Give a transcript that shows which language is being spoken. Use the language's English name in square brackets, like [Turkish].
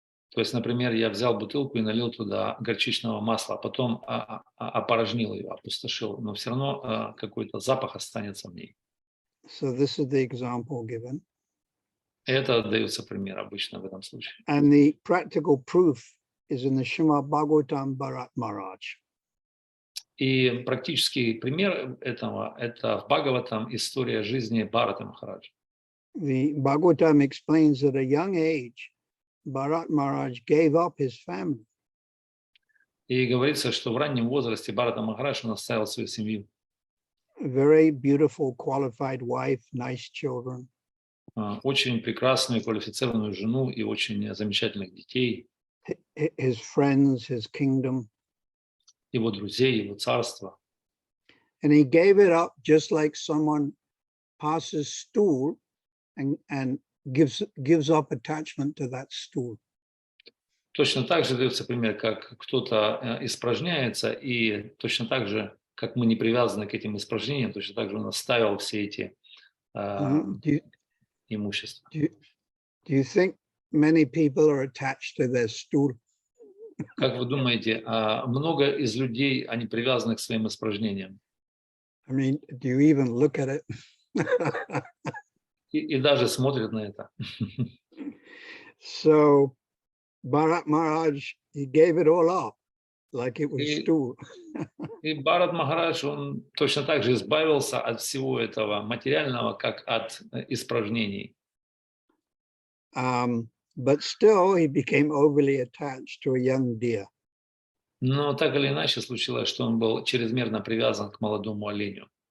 [Russian] То есть, например, я взял бутылку и налил туда горчичного масла, а потом опорожнил ее, опустошил, но все равно какой-то запах останется в ней. [English] So this is the example given. [Russian] Это дается пример обычно в этом случае. [English] And the practical proof is in the Srimad Bhagavatam Bharat Maharaj. [Russian] И практический пример этого – это в Бхагаватам история жизни Бхарата Махараджа. [English] The Bhagavatam explains that at a young age, Bharat Maharaj gave up his family. [Russian] И говорится, что в раннем возрасте Бхарата Махарадж он оставил свою семью. [English] A very beautiful, qualified wife, nice children. [Russian] Очень прекрасную, квалифицированную жену и очень замечательных детей. [English] His friends, his kingdom. [Russian] Его друзей, его царство. [English] And he gave it up just like someone passes stool and gives up attachment to that stool. [Russian] Точно так же дается пример, как кто-то испражняется, и точно так же, как мы не привязаны к этим испражнениям, точно так же он оставил все эти имущества. [English] Do you think many people are attached to their stool? [Russian] Как вы думаете, много из людей, они привязаны к своим испражнениям? [English] I mean, do you even look at it? [Russian] И даже смотрят на это. [English] So Bharat Maharaj, he gave it all up like it was stool. [Russian] И Бхарат Махарадж, он точно так же избавился от всего этого материального, как от испражнений. [English] But still, he became overly attached to a young deer. [Russian] Но так или иначе случилось, что он был чрезмерно привязан к молодому оленю.